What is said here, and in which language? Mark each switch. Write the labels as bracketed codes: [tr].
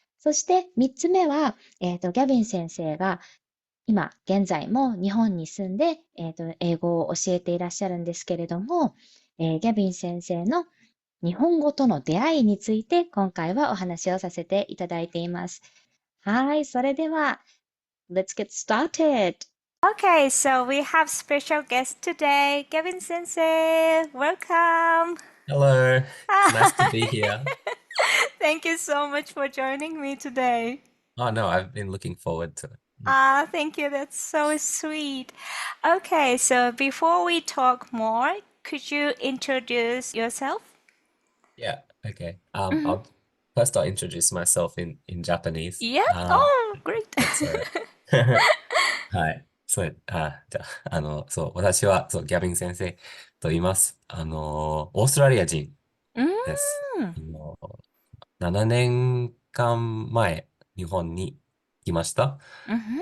[ja] そして3つ目は、ギャビン先生が今現在も日本に住んで、英語を教えていらっしゃるんですけれども、ギャビン先生の日本語との出会いについて今回はお話をさせていただいています。はい、それでは [en] Let's get started. Okay, so we have special guest today, Gavin Sensei. Welcome. Hello, nice to be here. Thank you so much for joining me today. Oh no, I've been looking forward to it. Thank you. That's so sweet. Okay, so before we talk more, could you introduce yourself? Yeah, okay. Mhm. I'll introduce myself in Japanese. Yeah. Oh, great. That's all right. はい。 [ja] じゃあ、私は、ギャビン先生と言います。オーストラリア人です。 Mm. 7年間前、日本に来ました。 Mhm.